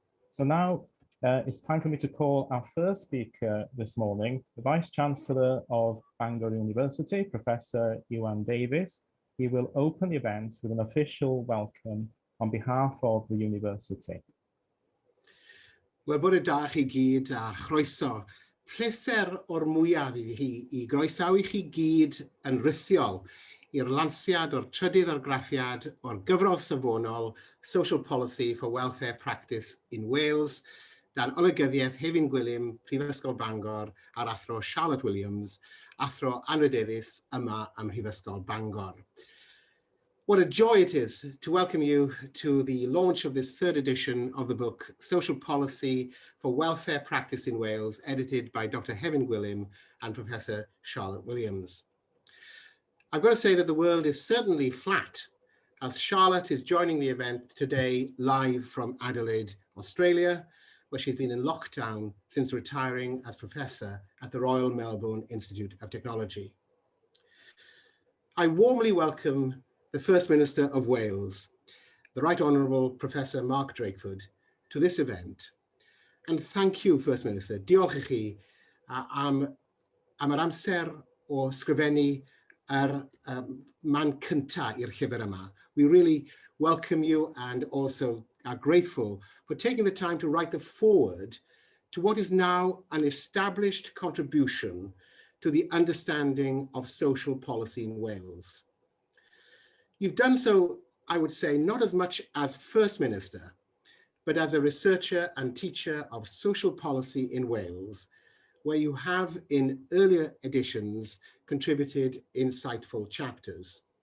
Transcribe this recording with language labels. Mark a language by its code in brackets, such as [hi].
[en] So now it's time for me to call our first speaker this morning, the Vice-Chancellor of Bangor University, Professor Iwan Davies. He will open the event with an official welcome on behalf of the university. [cy] Wel, bore da chi gyd a chroeso. Pleser o'r mwyaf i groesawu chi gyd yn rhythiol i'r lansiad o'r trydydd argraffiad o'r gyfrol safonol Social Policy for Welfare Practice in Wales dan olygyddiaeth Hefin Gwilym, Prifysgol Bangor, a'r athro Charlotte Williams, athro anrydeddus yma ym Mhrifysgol Bangor. [en] What a joy it is to welcome you to the launch of this third edition of the book, Social Policy for Welfare Practice in Wales, edited by Dr. Hefin Gwilym and Professor Charlotte Williams. I've got to say that the world is certainly flat, as Charlotte is joining the event today live from Adelaide, Australia, where she's been in lockdown since retiring as professor at the Royal Melbourne Institute of Technology. I warmly welcome the First Minister of Wales, the Right Honourable Professor Mark Drakeford, to this event. And thank you, First Minister. [cy] Diolch i chi am yr amser o sgrifennu man cynta i'r llyfr yma. [en] We really welcome you and also are grateful for taking the time to write the foreword to what is now an established contribution to the understanding of social policy in Wales. You've done so, I would say, not as much as First Minister, but as a researcher and teacher of social policy in Wales, where you have in earlier editions contributed insightful chapters.